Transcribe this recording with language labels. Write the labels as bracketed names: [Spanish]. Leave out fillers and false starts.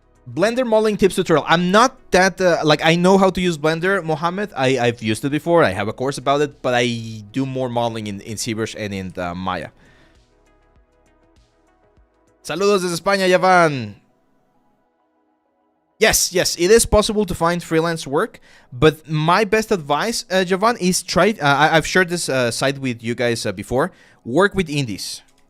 [English] Blender modeling tips tutorial. I'm not that like I know how to use Blender, Mohammed. I've used it before. I have a course about it, but I do more modeling in Zbrush and in Maya. [Spanish] Saludos desde España, Yavan. [English] Yes, it is possible to find freelance work, but my best advice, Javan, is try. I've shared this site with you guys before. Work with indies.